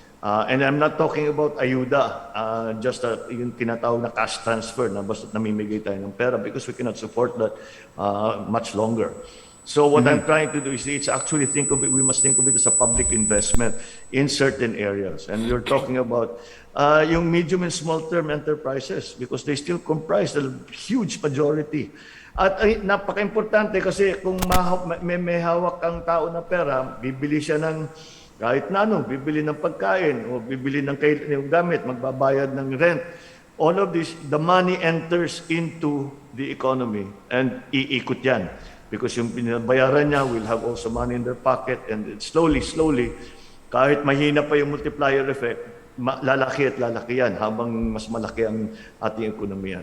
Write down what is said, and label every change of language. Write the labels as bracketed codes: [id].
[en] And I'm not talking about ayuda, just [tl] yung tinatawag na cash transfer na basta namimigay tayo ng pera [en] because we cannot support that much longer. So what I'm trying to do is it's actually we must think of it as a public investment in certain areas. And you're talking about yung medium and small term enterprises because they still comprise the huge majority. [tl] At napaka-importante kasi kung may hawak ang tao na pera, bibili siya ng kahit na bibili ng pagkain o bibili ng gamit, magbabayad ng rent. [en] All of this, the money enters into the economy and [tl] iikot yan. Because yung binabayaran niya [en] will have also money in their pocket and slowly, [tl] kahit mahina pa yung multiplier effect, lalaki at lalaki yan habang mas malaki ang ating ekonomiya.